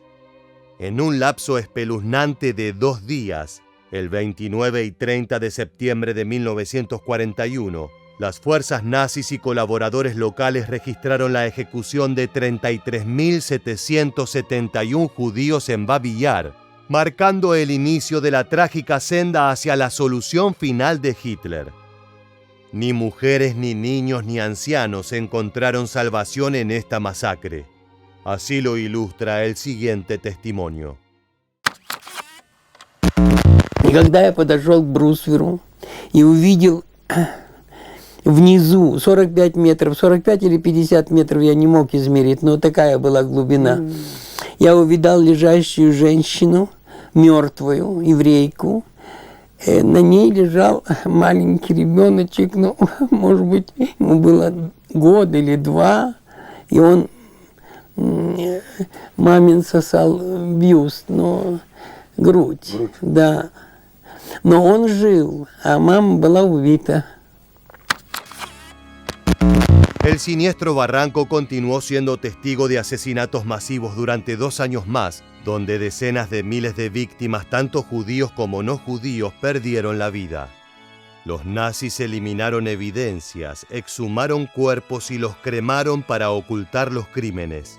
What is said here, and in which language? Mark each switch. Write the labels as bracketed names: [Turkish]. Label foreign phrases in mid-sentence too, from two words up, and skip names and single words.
[Spanish] En un lapso espeluznante de 2 días, el 29 y 30 de septiembre de 1941, las fuerzas nazis y colaboradores locales registraron la ejecución de 33.771 judíos en Babi Yar, marcando el inicio de la trágica senda hacia la solución final de Hitler. Ni mujeres, ni niños, ni ancianos encontraron salvación en esta masacre. Así lo ilustra el siguiente testimonio. [Russian] И когда я подошел к брустверу и увидел внизу 45 метров, 45 или 50 метров, я не мог измерить, но такая была глубина. Я увидал лежащую женщину, мертвую, еврейку. На ней лежал маленький ребеночек, ну, может быть, ему было год или 2, и он мамин сосал бюст, но грудь, да. Но он жил, а мама была убита. [Spanish] El siniestro barranco continuó siendo testigo de asesinatos masivos durante 2 años más, donde decenas de miles de víctimas, tanto judíos como no judíos, perdieron la vida. Los nazis eliminaron evidencias, exhumaron cuerpos y los cremaron para ocultar los crímenes.